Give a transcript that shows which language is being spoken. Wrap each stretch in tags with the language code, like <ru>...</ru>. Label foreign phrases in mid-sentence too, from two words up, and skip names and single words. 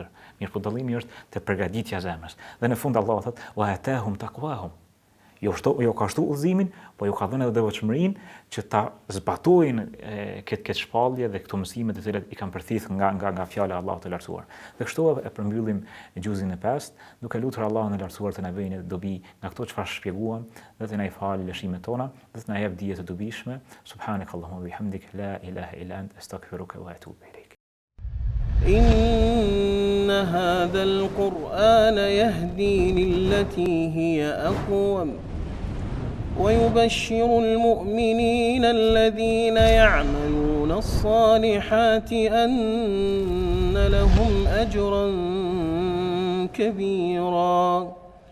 <sq>Mirë po dallimi është te përgatitja e zemrës. Dhe në fund Allahu thotë:</sq> <ar>"وآتاهم تقواهم",</ar> <sq>jo ka shtu udhëzimin, po ju ka dhënë edhe devotshmërinë që ta zbatojnë këtë shpallje dhe këto mësime të cilat i kanë përthith nga fjala e Allahut të lartësuar. Dhe kështu e përmbyllim gjuzin e 5, duke lutur Allahun e lartësuar të na bëjë dobi nga këto çfarë shpjeguam, dhe të na i falë lëshimet tona, dhe të na jap dije të dobishme.</sq> <ar>سبحانك اللهم وبحمدك، لا إله إلا أنت، أستغفرك وأتوب إليك. إن هذا القرآن يهدي للتي هي أقوم ويبشر المؤمنين الذين يعملون الصالحات أن لهم أجرا كبيرا</ar>